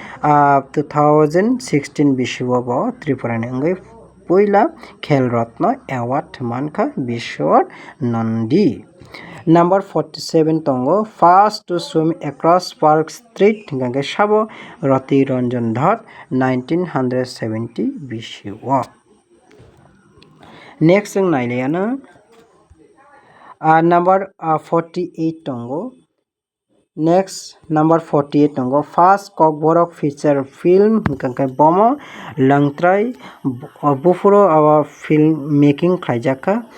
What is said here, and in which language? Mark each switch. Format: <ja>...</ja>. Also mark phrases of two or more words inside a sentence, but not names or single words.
<trp>2016 बिश्व ब त्रिपुरानि अंगै पयला खेल रत्न अवार्ड मानखा बिश्वा नंदी नम्बर 47 दंगो</trp> <en>first to swim across Park Street</en> <trp>गांगे साबो रति रंजन धर 1970 बिश्व नेक्स्ट जों नायलायानो नम्बर 48 दंगो</trp> <en>next number 48</en> <trp>दंगो</trp> <en>first Kokborok feature film</en> <trp>गांगे बमो लंगत्राय बुफुरो</trp> <en>film making</en> <trp>खायजाका</trp>